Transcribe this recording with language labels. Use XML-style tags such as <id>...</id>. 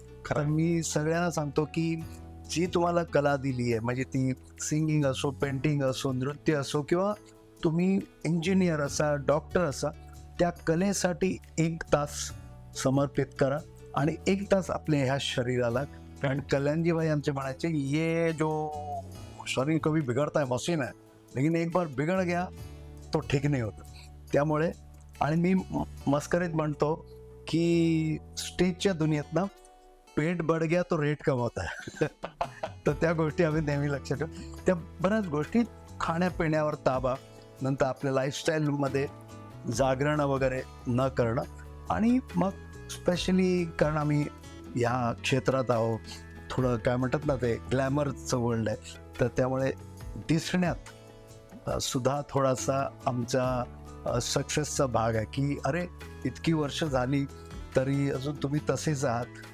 <mr>कारण मी सगळ्यांना सांगतो की जी तुम्हाला कला दिली आहे, म्हणजे ती सिंगिंग असो, पेंटिंग असो, नृत्य असो किंवा तुम्ही इंजिनियर असा, डॉक्टर असा, त्या कलेसाठी 1 तास समर्पित करा आणि 1 तास आपल्या ह्या शरीराला. कारण कल्याणजी भाई आमचे म्हणायचे,</mr> <hi>ये जो शरीर कभी बिगड़ता है मशीन है, लेकिन एक बार बिगड़ गया तो ठीक नहीं होता.</hi> <mr>त्यामुळे आणि मी मस्करीत म्हणतो की स्टेजच्या दुनियेत ना</mr> <hi>पेट बढ़ गया तो रेट कम होता है.</hi> <mr>तर त्या गोष्टी आम्ही नेहमी लक्षात ठेवू. त्या बऱ्याच गोष्टी, खाण्यापिण्यावर ताबा, नंतर आपल्या लाईफस्टाईलमध्ये जागरणं वगैरे न करणं आणि मग स्पेशली कारण आम्ही या क्षेत्रात आहोत, थोडं काय म्हणतात ना ते ग्लॅमरचं वर्ल्ड आहे, तर त्यामुळे दिसण्यात सुद्धा थोडासा आमचा सक्सेसचा भाग आहे की अरे इतकी वर्ष झाली तरी अजून तुम्ही तसेच आहात.</mr>